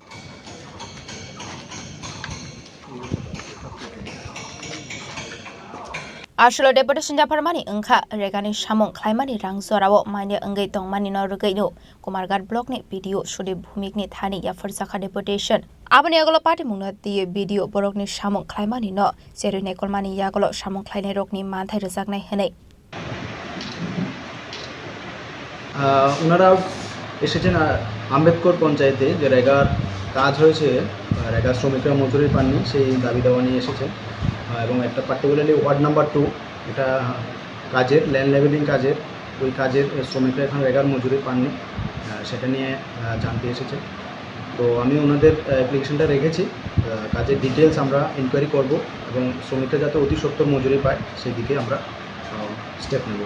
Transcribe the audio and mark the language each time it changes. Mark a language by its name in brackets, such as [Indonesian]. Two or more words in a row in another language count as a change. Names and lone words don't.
[Kok Borok] Ashula deputation ja farmani engkha regani samong khlaimani rang zorawo maine engai tongmani no rugaino Kumar Gad blog ni video shudi bhumik ni thani ya farzaka deputation Abani agolo party mungna diye video borok ni samong khlaimani no serui ne kolmani yagolo samong khlainai rok ni manthai rejaknai henai [Bangla] ওনারা এসেছেন আম্বেদকর পঞ্চায়েতে যে রেগার কাজ হয়েছে রেগার শ্রমিকরা মজুরি পাননি সেই দাবি দেওয়া নিয়ে এসেছেন এবং একটা [English] particularly ward number 2 [Bangla] এটা কাজের [English] land levelling [Bangla] কাজের ওই কাজের শ্রমিকরা এখন রেগার মজুরি পাননি সেটা নিয়ে জানতে এসেছে তো আমি ওনাদের অ্যাপ্লিকেশনটা রেখেছি কাজের ডিটেলস আমরা ইনকোয়ারি করব এবং শ্রমিকরা যাতে অতি সত্বর মজুরি পায় সেই দিকে আমরা স্টেপ নেব